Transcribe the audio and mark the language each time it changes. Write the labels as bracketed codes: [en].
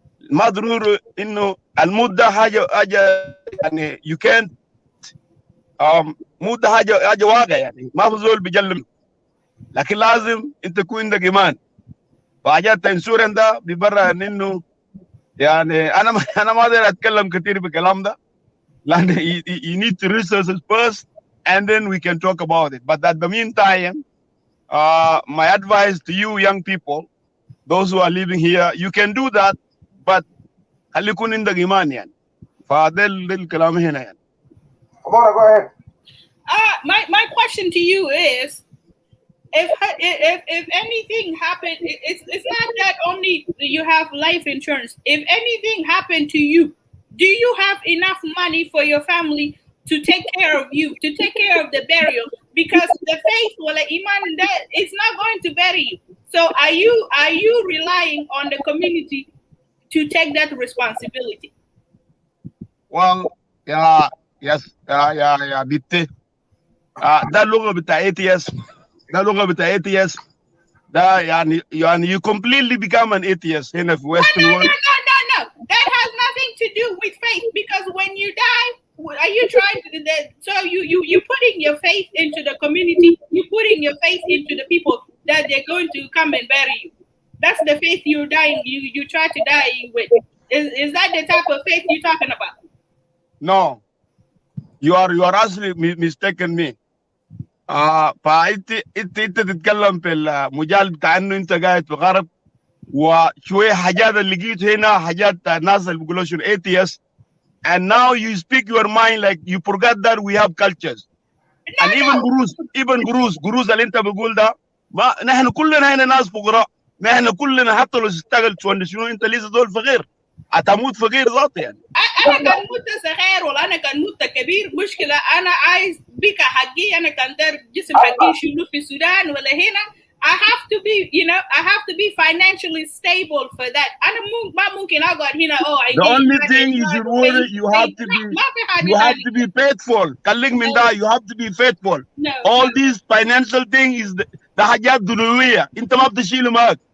[ar] ما ضروري انه الموت ده حاجه يعني [en] you can't [ar] موت ده حاجه واقع, يعني ما في زول بيجلم, لكن لازم انت يكون عندك ايمان. فحاجات الانشورنس ده ببرا انه يعني انا ما اقدر اتكلم كثير بالكلام ده, لان [en] you need to research it first and then we can talk about it. But at the meantime, my advice to you young people, those who are living here, you can do that, but [ar] خلي يكون عندك ايمان يعني. فده الكلام هنا يعني. [en] Flora, go ahead. My question to you is, if anything happened, it's not that only you have life insurance. If anything happened to you, do you have enough money for your family to take care of you, to take care of the burial? Because the faith, well, iman, that it's not going to bury you. So are you relying on the community to take that responsibility? Well, yes, [ar] بنتي ده اللغة بتاع ATS. ده لغة بتاع ATS. ده يعني [en] you completely become an ATS [ar] هنا في [en] Western world. No. That has nothing to do with faith, because when you die, are you trying to so you putting your faith into the community, you putting your faith into the people that they're going to come and bury you. That's the faith you're dying, you try to die with. Is that the type of faith you're talking about? No, you are actually mistaken me. [ar] فانت تتكلم في المجال بتاع انه انت قاعد في الغرب, وشويه حاجات اللي لقيت هنا حاجات ناس اللي بيقولوا شنو ATS, [en] and now you speak your mind like you forgot that we have cultures. And even [ar] قروز اللي انت بقول ده, ما نحن كلنا هنا ناس فقراء, نحن كلنا حتى لو اشتغلت شنو انت لسه دول فقير, هتموت فقير ذاتي يعني. انا كان موت صغير ولا انا كان موت كبير, مشكله انا عايز بك حقي, انا كان دار جسم حقي شنو في السودان ولا هنا. [en] I have to be, I have to be financially stable for that. [ar] انا ما ممكن اقعد هنا. [en] The only thing is you have to be faithful. [ar] خليك من ده, [en] you have to be faithful. All these financial thing is [ar] ده حاجات دنيوية, انت ما بتشيله معك.